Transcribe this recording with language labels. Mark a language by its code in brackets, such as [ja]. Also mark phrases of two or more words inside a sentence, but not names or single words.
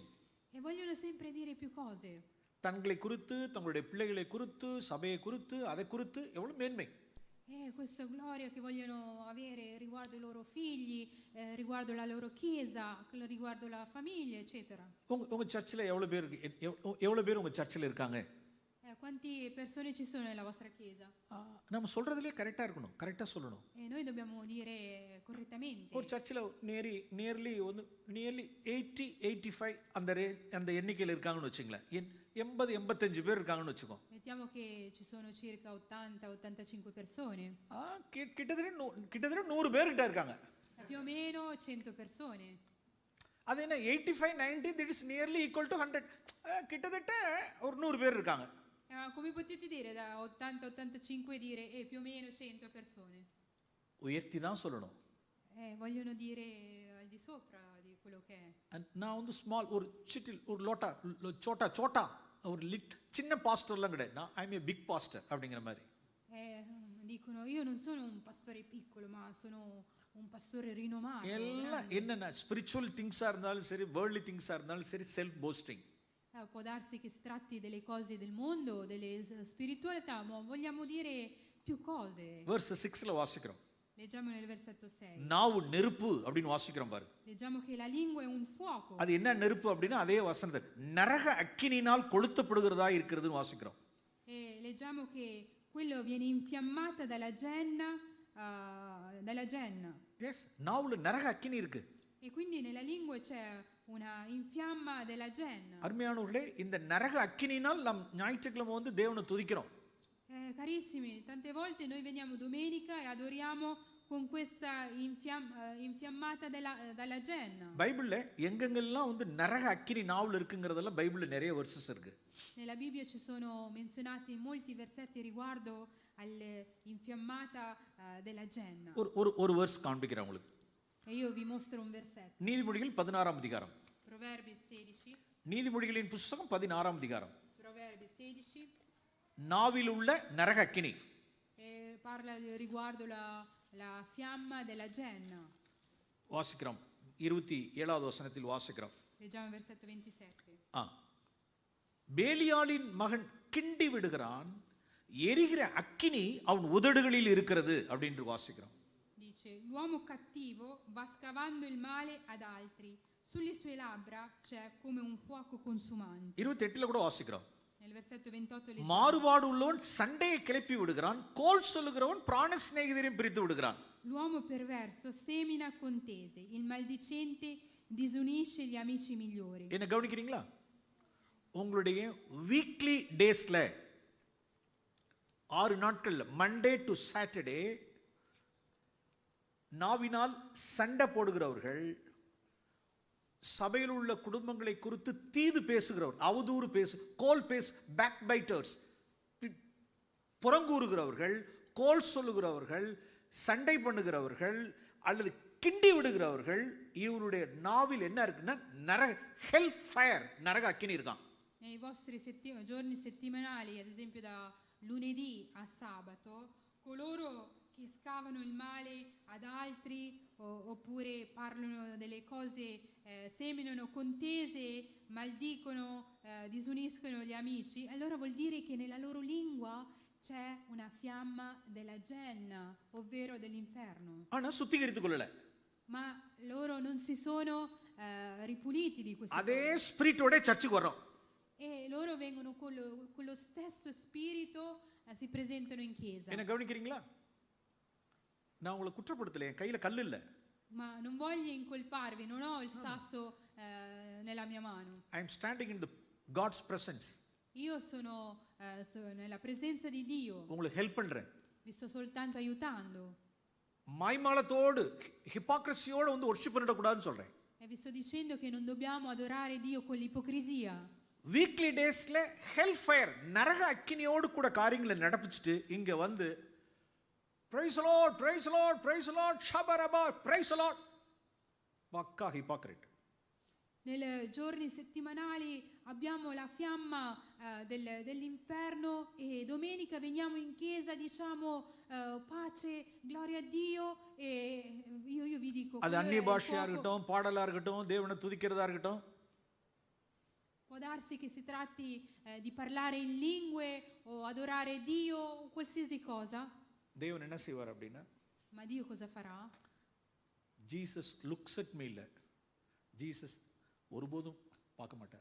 [it] E vogliono sempre dire più cose. [ta] தங்களை குறித்து, தங்களுடைய பிள்ளைகளை குறித்து, சபையை குறித்து, அதை குறித்து எவ்வளவு மேன்மை. [it] E questa gloria che vogliono avere riguardo i loro figli, riguardo la loro chiesa, riguardo la famiglia, eccetera. [ta] உங்க சர்ச்சில் எவ்வளோ பேர் உங்க சர்ச்சில் இருக்காங்க? [it] Quante persone ci sono nella vostra chiesa? [ta] நம்ம சொல்றதுலேயே கரெக்டாக இருக்கணும், கரெக்டாக சொல்லணும். [it] E noi dobbiamo dire correttamente. [ta] ஒரு சர்ச்சில் நியர்லி 80-85 அந்த எண்ணிக்கையில் இருக்காங்கன்னு வச்சுங்களேன். 80-85 பேர் இருக்காங்கன்னு வச்சுக்கோ. [it] Mettiamo che ci sono circa 80-85 persone. [ta] கிட்டத்தட்ட 100 பேர்கிட்ட இருக்காங்க. [it] Più o meno 100 persone. [ta] அது என்ன [en] 85-90 that is nearly equal to 100. [ta] கிட்டத்தட்ட ஒரு 100 பேர் இருக்காங்க. [it] Come potete dire da 80-85 dire più o meno 100 persone? [ta] உயர்த்தி தான் சொல்லணும். [it] Vogliono dire al di sopra di quello che è. [ta] நான் வந்து ஸ்மால் ஒரு சிட்டில் ஒரு [hi] लोटा छोटा [ta] ஒரு சின்ன பாஸ்டர்லாம் கிடையாது. நான் [en] I am a big pastor [ta] அப்படிங்கிற மாதிரி. [it] Dicono io non sono un pastore piccolo ma sono un pastore rinomato. [ta] எல்லாம் என்னென்ன [en] spiritual thingsஆக [ta] இருந்தாலும் சரி, [en] worldly thingsஆக [ta] இருந்தாலும் சரி, [en] self posting. [it] Può darsi che si tratti delle cose del mondo, delle spiritualità, ma vogliamo dire più cose. [ta] verse 6ல வாசிக்கிறோம். [it] Leggiamo nel versetto 6. [ta] நாவு நெருப்பு அப்படின்னு வாசிக்கிறோம் பாரு. [it] Leggiamo che la lingua è un fuoco. [ta] அது என்ன நெருப்பு அப்படின்னா அதே வசனத்தை நரக அக்கினியினால் கொளுத்தப்படுகிறதா இருக்கிறதுன்னு வாசிக்கிறோம். [it] E leggiamo che quello viene infiammata dalla genna. [ta] எஸ், நாவுல நரக அக்கினி இருக்கு. [it] E quindi nella lingua c'è una infiamma della genna. [ta] அருமையானவர்களே, இந்த நரக அக்கினியினால் நாம் ஞாயிற்றுக்கிழமை வந்து தேவனை துதிக்கிறோம். [it] Carissimi, tante volte noi veniamo domenica e adoriamo con questa infiammata dalla genna. [ta] பைபிள்ல எங்கெங்கெல்லாம் வந்து நரக அக்கினி நாவுல இருக்குங்கிறதெல்லாம் பைபிள்ல நிறைய வெர்சஸ் இருக்கு. [it] Nella Bibbia ci sono menzionati molti versetti riguardo all'infiammata della genna. [ta] ஒரு வெர்ஸ் காண்பிக்கிறேன் உங்களுக்கு. [it] E io vi mostro un versetto. [ta] நீதிமொழிகள் 16ஆம் அதிகாரம். [it] Proverbi 16. [ta] நீதிமொழிகளின் புத்தகம் 16ஆம் அதிகாரம். [it] Proverbi 16. [ta] நாவில் உள்ள நரக அக்கினி. [it] Parla riguardo la fiamma della genna. [ta] வாசிக்கிறோம். 27வது வசனத்தில் வாசிக்கிறோம். [it] Leggiamo versetto 27. [ta] பேலியாளின் மகன் கிண்டி விடுகிறான், எரிகிற அக்கினி அவன் உதடுகளில் இருக்கிறது அப்படின்னு வாசிக்கிறோம். [it] Dice, l'uomo cattivo va scavando il male ad altri, sulle sue labbra c'è come un fuoco consumante. [ta] 28ல கூட வாசிக்கிறோம். [it] Nel versetto 28 leggiamo. [ta] மாறுபாடு உள்ளவன் சண்டையை கிளப்பி விடுகிறான், கோல் சொல்லுகிறவன் பிராண சிநேகிதரையும் பிரித்து விடுகிறான். [it] L'uomo perverso semina contese, il maldicente disunisce gli amici migliori. [ta] என்ன கவனிக்கிறீங்களா? உங்களுடைய [en] weekly daysல [ta] 6 நாட்கள்ல [en] Monday to Saturday [ta] நாவினால் சண்டை போடுகிறவர்கள், சபையில் உள்ள குடும்பங்களை குறித்து தீது பேசுகிறவர், அவதூறு கோல் [en] back biters, [ta] புறங்கூறுகிறவர்கள், கோல் சொல்லுகிறவர்கள், சண்டை பண்ணுகிறவர்கள் அல்லது கிண்டி விடுகிறவர்கள், இவருடைய நாவில் என்ன இருக்குன்னா நரக [en] hell fire, [ta] நரக அக்கினி இருக்கான். [it] Nei vostri giorni settimanali, ad esempio da lunedì a sabato, coloro che scavano il male ad altri oppure parlano delle cose, seminano contese, maldicono, disuniscono gli amici, allora vuol dire che nella loro lingua c'è una fiamma della genna, ovvero dell'inferno. [ta] ஆனா சுத்திகரித்துக் கொள்ளல. [it] Ma loro non si sono ripuliti di questo. [ta] அதே ஸ்பிரிட்டோட சர்ச்சுக்கு வரோம். [it] E loro vengono con lo stesso spirito, si presentano in chiesa. [ta] என்ன கவனிக்கிறீங்களா? நான் உங்களை குற்றப்படுத்தல, என் கையில கல் இல்ல. [it] Ma non voglio incolparvi, non ho il sasso nella mia mano. [en] I am standing in the God's presence. [it] Io sono nella presenza di Dio. [ta] உங்களுக்கு ஹெல்ப் பண்றேன். [it] Vi sto soltanto aiutando. [ta] மாய்மாலத்தோடு ஹிப்போக்ரசியோட வந்து வர்ஷிப் பண்ணிட கூடாதுன்னு சொல்றேன். [it] E vi sto dicendo che non dobbiamo adorare Dio con l'ipocrisia. [en] weekly daysல hell fire, [ta] நரக அக்கினியோடு கூட காரியங்களை நடப்பிச்சிட்டு இங்க வந்து [en] praise the Lord, praise the Lord, praise the Lord, shabaraba, praise the Lord. [ta] பக்கா ஹிப்போக்ரைட். [it] Nei giorni settimanali abbiamo la fiamma dell'inferno e domenica veniamo in chiesa, diciamo pace, gloria a Dio, e io vi dico [ta] அது அந்நிய பாஷையா இருக்கட்டும், பாடலா இருக்கட்டும், தேவனை துதிக்கிறதா இருக்கட்டும். [it] Può darsi che si tratti di parlare in lingue o adorare Dio o qualsiasi cosa. [ta] தேவன் என்ன செய்வார் அப்படின்னா, [it] Ma Dio cosa farà? [en] Jesus looks at me [ta] இல்லை, ஜீசஸ் ஒருபோதும் பார்க்க மாட்டார்.